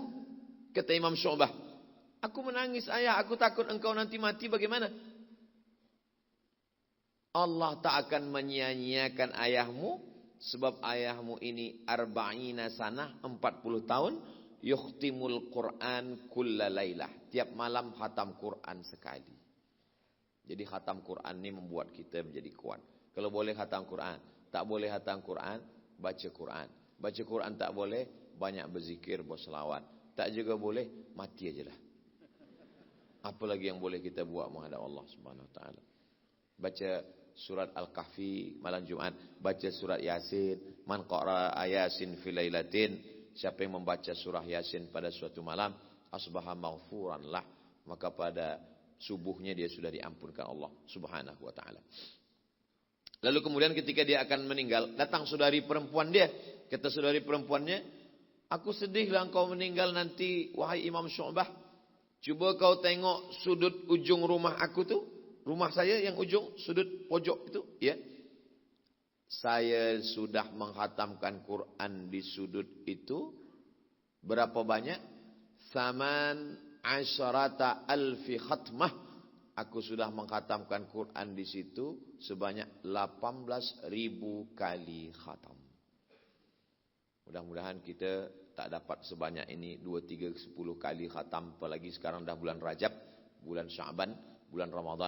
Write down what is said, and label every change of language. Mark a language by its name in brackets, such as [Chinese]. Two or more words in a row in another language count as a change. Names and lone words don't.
[Malay] Kata Imam Syu'bah. Aku menangis ayah, aku takut engkau nanti mati bagaimana? Allah tak akan menyia-nyiakan ayahmu. Sebab ayahmu ini 40 sanah, 40 tahun. [Arabic] يختم القرآن كل ليلة. [Malay] Tiap malam khatam Quran sekali. Jadi khatam Quran ini membuat kita menjadi kuat. Kalau boleh khatam Quran. Tak boleh khatam Quran, baca Quran. Baca Quran tak boleh, banyak berzikir, berselawat. Tak juga boleh, mati aja lah. Apa lagi yang boleh kita buat menghadap Allah [Arabic] سبحانه وتعالى? [Indonesian] Baca surat Al-Kahfi malam Jumat, baca surat Yasin, [Arabic] من قرأ يس في ليلة, [Malay] siapa yang membaca surah Yasin pada suatu malam, [Arabic] أصبح مغفورا له, [Malay] maka pada subuhnya dia sudah diampunkan Allah [Arabic] سبحانه وتعالى. [Indonesian] Lalu kemudian ketika dia akan meninggal, datang saudari perempuan dia, kata saudari perempuannya, aku sedihlah engkau meninggal nanti wahai Imam Syu'bah. [Malay] Cuba kau tengok sudut ujung rumah aku tu. [Indonesian] Rumah saya yang ujung sudut pojok itu, ya. Saya sudah menghatamkan Quran di sudut itu berapa banyak? [Arabic] 18 ألف ختمة. [Indonesian] Aku sudah menghatamkan Quran di situ sebanyak 18.000 kali khatam. [Malay] Mudah-mudahan kita tak dapat sebanyak ini 2, 3, 10 kali khatam. Apalagi sekarang dah bulan Rajab, bulan Sya'ban, bulan Ramadan.